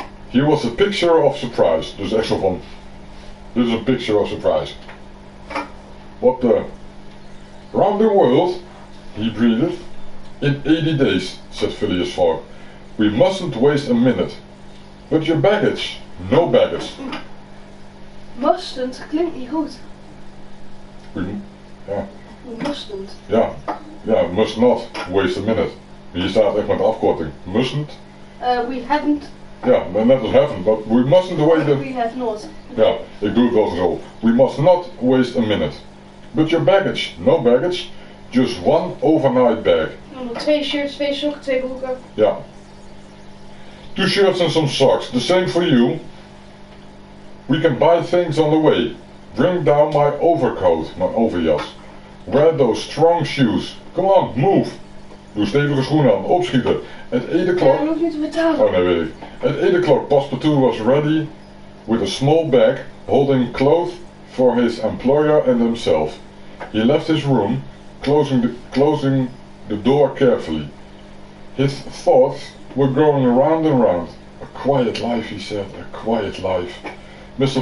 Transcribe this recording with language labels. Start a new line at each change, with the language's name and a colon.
English: Here was a picture of surprise.
Dutch: Dus echt zo van,
English: this is a picture of surprise. What the? Round the world? He breathed. In 80 days, said Phileas Fogg. We mustn't waste a minute. But your baggage? No baggage.
Dutch: Mustn't klinkt niet goed. Ja.
English: Mustn't. Ja, must not waste a minute.
Dutch: Hier staat echt met afkorting.
English: Mustn't. We haven't.
Dutch: Ja, net als
English: haven't, but we mustn't waste a... We have not.
Dutch: Ja, ik doe het wel zo.
English: We must not waste a minute. But your baggage? No baggage. Just one overnight bag.
Dutch: Dan 2 shirts, 2 sokken, 2 broeken. Ja.
English: 2 shirts and some socks. The same for you. We can buy things on the way. Bring down my overcoat,
Dutch: mijn overjas.
English: Wear those strong shoes. Come on, move.
Dutch: Doe stevige schoenen aan, opschieten.
English: At 8
Dutch: Ja,
English: o'clock...
Dutch: dat hoeft niet te betalen. Oh nee, weet ik.
English: At 8 o'clock, Passepartout was ready with a small bag holding clothes for his employer and himself. He left his room, closing the door carefully. His thoughts were going round and round. A quiet life, he said, a quiet life. Mr.